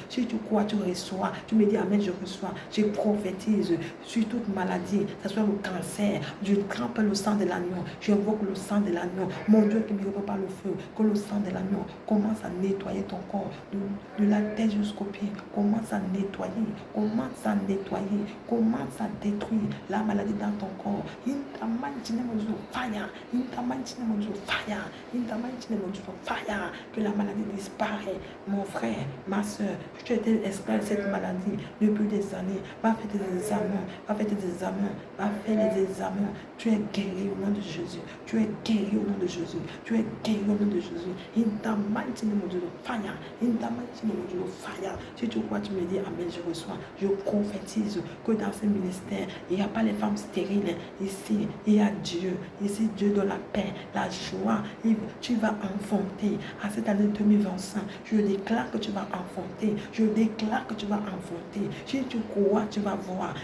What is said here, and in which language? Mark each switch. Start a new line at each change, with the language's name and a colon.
French: Si tu crois, tu reçois. Tu me dis amen, je reçois. Je prophétise sur toute maladie, que ce soit le cancer. Je trempe le sang de l'agneau. J'invoque le sang de l'agneau. Mon Dieu qui me répond par le feu. Que le sang de l'agneau commence à nettoyer ton corps. De la tête jusqu'au pied. Commence à nettoyer. Commence à nettoyer. Commence à détruire la maladie dans ton corps.
English: In the mighty name of fire. In the mighty name of fire. In the mighty name of fire.
French: Que la maladie disparaît. Mon frère, ma soeur, tu as été esclave de cette maladie depuis des années. Va faire tes examens. Va faire tes examens. Va faire les examens. Tu es guéri au nom de Jésus. Tu es guéri au nom de Jésus. Tu es guéri au nom de Jésus.
English: In the mighty name of fire. In the mighty name of fire.
French: Si tu crois, tu me dis amen, je reçois. Je prophétise que dans ce ministère, il n'y a pas les femmes stériles. Ici, il y a Dieu. Ici, Dieu donne la paix, la joie. Tu vas enfanter. À cette année 2025, je déclare que tu vas enfanter. Je déclare que tu vas enfanter. Si tu crois, tu vas voir.